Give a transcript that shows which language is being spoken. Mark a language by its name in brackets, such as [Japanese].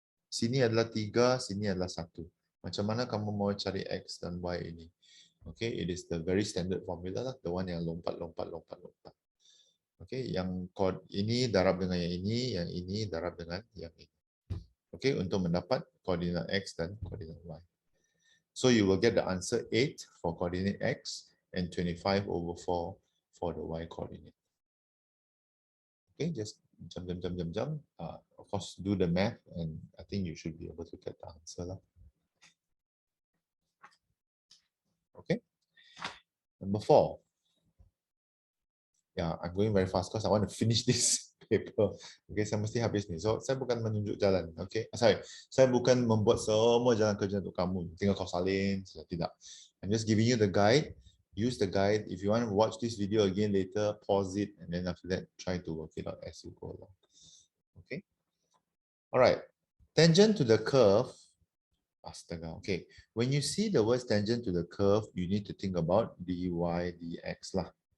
[Malay] Sini adalah 3, sini adalah 1. Macam mana kamu mau cari X dan Y ini? Okay, [English] it is the very standard formula, the one [Malay] yang lompat. Okay, yang kod ini darab dengan yang ini darab dengan yang ini. Okay, untuk mendapat koordinat X dan koordinat Y. [English] So you will get the answer 8 for coordinate X and 25/4 for the Y coordinate. Okay, just jump. Of course, do the math, and I think you should be able to get the answer. Okay, number 4. Yeah, I'm going very fast because I want to finish this paper. [Malay] Okay, saya mesti habis ni. So, saya bukan menunjuk jalan. Okay, saya bukan membuat semua jalan kerja untuk kamu. Tinggal kau salin, tidak. [English] I'm just giving you the guide. Use the guide. If you want to watch this video again later, pause it, and then after that, try to work it out as you go along. Okay. All right. Tangent to the curve. Astaga. Okay. When you see the words tangent to the curve, you need to think about dy dx lah.